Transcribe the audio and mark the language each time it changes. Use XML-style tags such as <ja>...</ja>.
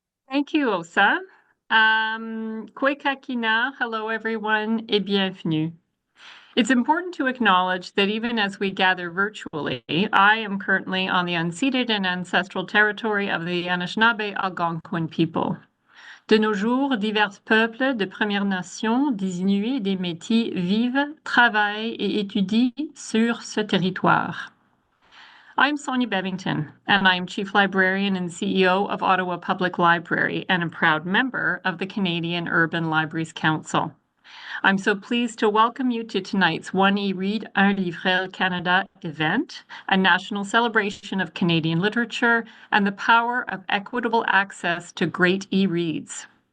<en>Thank you, Osa. Kwekakina, hello everyone,</en> <fr>et bienvenue.</fr> <en>It's important to acknowledge that even as we gather virtually, I am currently on the unceded and ancestral territory of the Anishinaabe Algonquin people.</en> <fr>De nos jours, divers peuples de Premières Nations, des Inuits et des Métis vivent, travaillent et étudient sur ce territoire.</fr> <en>I'm Sonia Bevington, and I'm Chief Librarian and CEO of Ottawa Public Library and a proud member of the Canadian Urban Libraries Council. I'm so pleased to welcome you to tonight's One eRead, Un Livrel Canada event, a national celebration of Canadian literature and the power of equitable access to great e-reads.</en>